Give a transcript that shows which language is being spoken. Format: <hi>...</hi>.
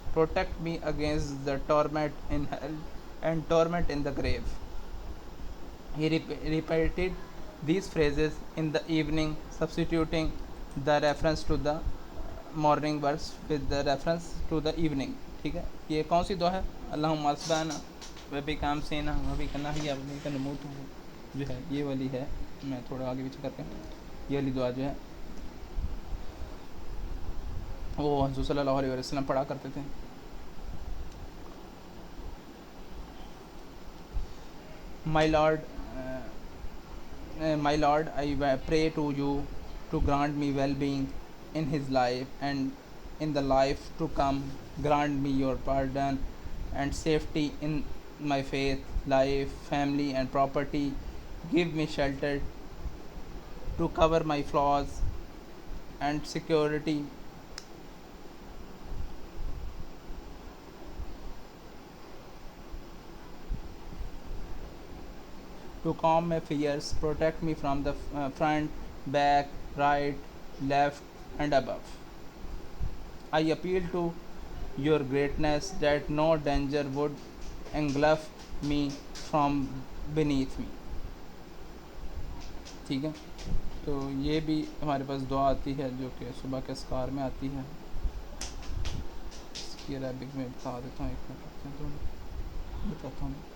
<en>Protect me against the torment in hell and torment in the grave. He repeated these phrases in the evening, substituting the reference to the morning verse with the reference to the evening.</en> <hi>ठीक है, ये कौन सी दुआ है?</hi> <ar>अल्लाहुम्मा अस्बाना व बि काम सेना व बि कन्ना ही अपनी का नमूत</ar> <hi>जो है, ये वाली है. मैं थोड़ा आगे पीछे करके ये वाली दुआ जो है वो हुज़ूर सल्लल्लाहु अलैहि वसल्लम पढ़ा करते थे.</hi> <en>My Lord, I pray to you to grant me well-being in his life and in the life to come. Grant me your pardon and safety in my faith, life, family, and property. Give me shelter to cover my flaws and security to calm my fears. Protect me from the front, back, right, left, and above. I appeal to your greatness that no danger would engulf me from beneath me.</en> <hi>ठीक है, तो ये भी हमारे पास दुआ आती है जो कि सुबह के अस्कार में आती है. इसकी अरबिक में बता देता हूँ, एक मिनट बताता हूँ.</hi>